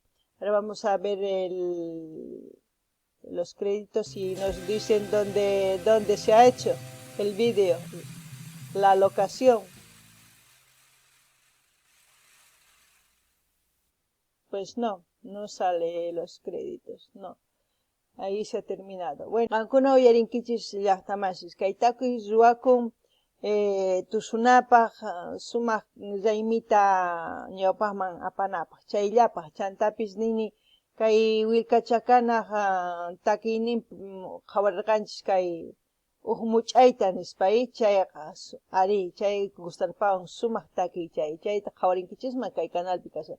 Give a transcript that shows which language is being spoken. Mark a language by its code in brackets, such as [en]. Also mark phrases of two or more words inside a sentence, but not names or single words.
[es] Ahora vamos a ver los créditos y nos dicen dónde se ha hecho el vídeo. La locación. Pues no sale los créditos, no. Ahí se ha terminado. Bueno, [qu] ancuna uyarinkichis llaqtamasis, kaytakuy ruwakun tusunapaq sumaq raymita ñawpaqman apanapaq, chayllapaq chantapis nini kay Wilka Chakanaq takiyninpi qhawarirqanchis kay much'ayta nispay, chayqa ari, chay gustarpawan sumaq takiy chayta qhawarinkichikman kay canalpi kashan.